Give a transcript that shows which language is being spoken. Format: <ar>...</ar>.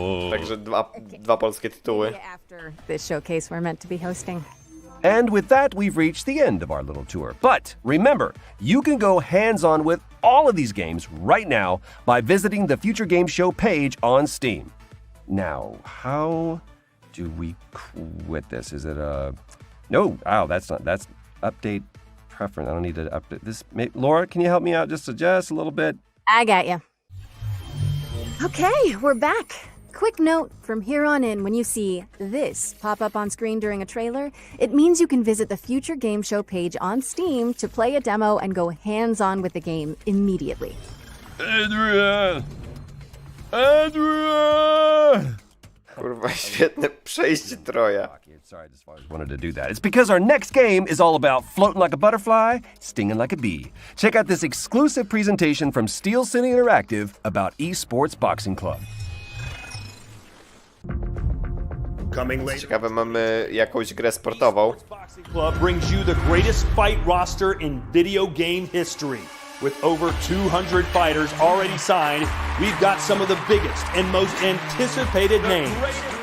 <pl>Także dwa polskie tytuły.</pl> <en>after this showcase we're meant to be hosting. And with that, we've reached the end of our little tour. But remember, you can go hands-on with all of these games right now by visiting the Future Game Show page on Steam. Now, how do we quit this? Is it a... No, that's update preference. I don't need to update this. Laura, can you help me out just a little bit? I got you. Okay, we're back. Quick note, from here on in, when you see this pop up on screen during a trailer, it means you can visit the future game show page on Steam to play a demo and go hands-on with the game immediately. Adrian! Adrian!</en> <pl>Kurwa, świetne przejście Troja.</pl> <en>Sorry, I just wanted to do that. It's because our next game is all about floating like a butterfly, stinging like a bee. Check out this exclusive presentation from Steel City Interactive about esports boxing club.</en> <pl>Ciekawe, mamy jakąś grę sportową.</pl> <en>Boxing Club brings you the greatest fight roster in video game history. With over 200 fighters already signed, we've got some of the biggest and most anticipated names.</en>